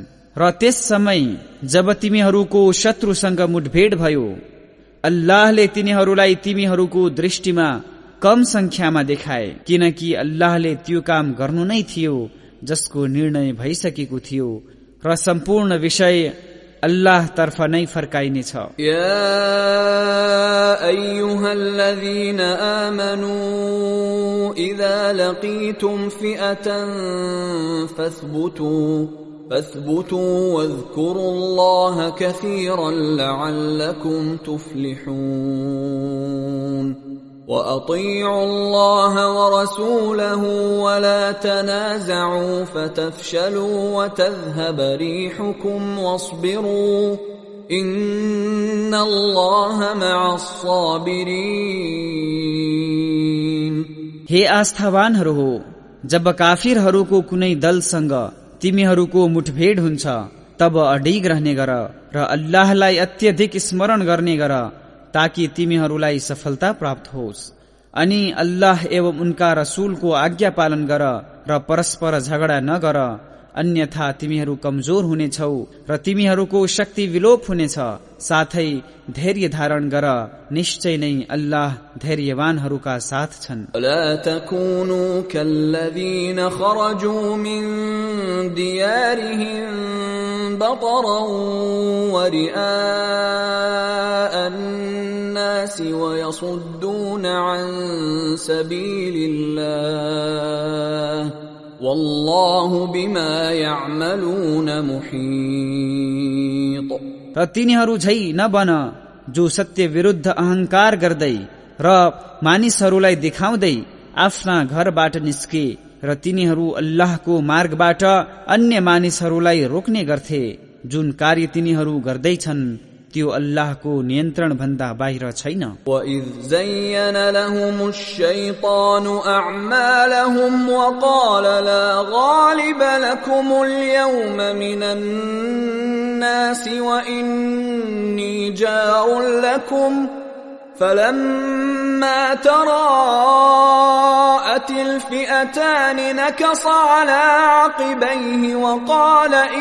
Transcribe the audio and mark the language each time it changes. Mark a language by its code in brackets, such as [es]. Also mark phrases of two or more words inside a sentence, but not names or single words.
[ne] र त्यस समय जब तिमीहरूको शत्रुसँग मुठभेड भयो, अल्लाहले तिनीहरूलाई तिमीहरूको दृष्टिमा कम संख्यामा देखाए, किनकि अल्लाहले त्यो काम गर्नु नै थियो जसको निर्णय भइसकेको थियो र सम्पूर्ण विषय अल्लाह तर्फ नै फर्काइनेछ। [ar] يا أيها الذين آمنوا إذا لقيتم فئة فاثبتوا واذكروا الله كثيرا لعلكم तुफ्लिहून وأطيعوا الله ورسوله ولا تنازعوا فتفشلوا وتذهب ريحكم واصبروا إن الله مع الصابرين। [ne] हे आस्थावानहरू हो, जब काफिरहरूको कुनै दलसँग तिमीहरूको मुठभेड हुन्छ तब अडिग रहने गर र अल्लाहलाई अत्यधिक स्मरण गर्ने गर ताकि तिमीहरूलाई सफलता प्राप्त होस्। अनि अल्लाह एवं उनका रसूलको आज्ञा पालन गर र परस्पर झगडा नगर, अन्यथा तिमीहरू कमजोर हुनेछौ र तिमीहरूको शक्ति विलोप हुनेछ। साथै धैर्य धारण गर, निश्चय नै अल्लाह धैर्यवानहरूका साथ छन्। [ar] لا تكونوا كالذين خرجوا من ديارهم بطرا و رئاء الناس ويصدون عن سبيل الله والله بما يعملون محيط। [ne] र तिनीहरू झै नबन जो सत्य विरुद्ध अहंकार गर्दै र मानिसहरूलाई देखाउँदै आफ्ना घरबाट निस्के र तिनीहरू अल्लाहको मार्गबाट अन्य मानिसहरूलाई रोक्ने गर्थे। जुन कार्य तिनीहरू गर्दैछन् त्यो अल्लाहको नियन्त्रण भन्दा बाहिर छैन। [ar] وَإِذْ زَيَّنَ لَهُمُ الشَّيْطَانُ أَعْمَالَهُمْ وَقَالَ لَا غَالِبَ لَكُمُ الْيَوْمَ مِنَ النَّاسِ وَإِنِّي جَارٌ لَكُمْ فَلَمَّا تَرَاءَتِ الْفِئَتَانِ نَكَصَ عَلَى عَقِبَيْهِ وَقَالَ